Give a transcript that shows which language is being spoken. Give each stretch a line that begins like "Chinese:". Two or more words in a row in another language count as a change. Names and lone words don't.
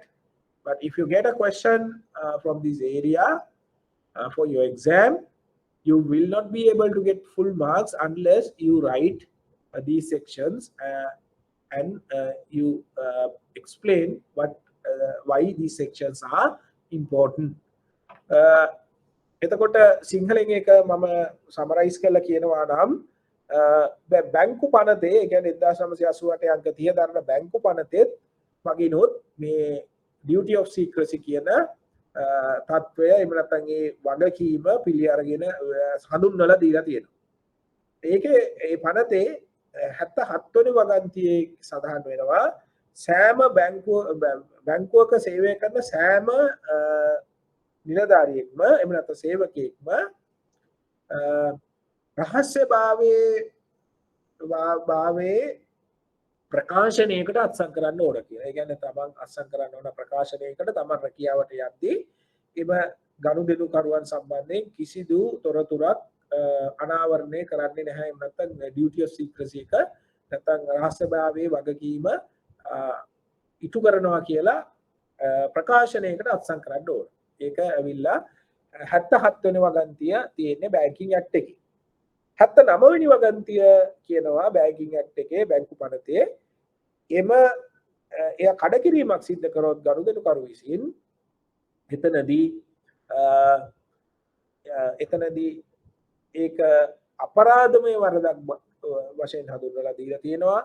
English: But if you get a question from this area for your exam, you will not be able to get full marks unless you write these sections and you explain why these sections are important.
Sinhala: එතකොට සිංහලෙන් එක මම සමරයිස් කරලා කියනවා නම් බැංකු පනතේ කියන්නේ 1988 අංක 30 දරන බැංකු පනතෙත් වගිනොත් මේ
English: duty of secrecy
Sinhala: කියන තත්වය එහෙම නැත්නම් ඒ වගකීම පිළි අරගෙන හඳුන්වලා දීලා තියෙනවා. ඒකේ ඒ පනතේ 77 වෙනි වගන්තියේ සඳහන් වෙනවා සෑම බැංකුවක සේවය කරන සෑම නිලධාරියෙක්ම එහෙම නැත්නම් සේවකයෙක්ම රහස්‍යභාවයේ ප්‍රකාශනයකට අත්සන් කරන්න ඕන කියලා. ඒ කියන්නේ තමන් අත්සන් කරන්න ඕන ප්‍රකාශනයකට තමන් රැකියාවට යද්දී එම ගනුදෙනුකරුවන් සම්බන්ධයෙන් කිසිදු තොරතුරක් අනාවරණය කරන්නේ නැහැ. එහෙම නැත්නම්
English: duty of secrecy
Sinhala: එක නැත්නම් රහස්‍යභාවයේ වගකීම ඉටු කරනවා කියලා ප්‍රකාශනයකට අත්සන් කරන්න ඕන. ඒක ඇවිල්ලා 77 වෙනි වගන්තිය තියෙන්නේ
English: Banking Act
Sinhala: එකේ. 79 වෙනි වගන්තිය කියනවා
English: Banking Act
Sinhala: එකේ බැංකු පනතේ එම එය කඩකිරීමක් සිද්ධ කරොත් ගනුදෙනුකරු විසින් එතනදී ඒක අපරාධමය වරදක් වශයෙන් හඳුන්වලා දීලා තියෙනවා.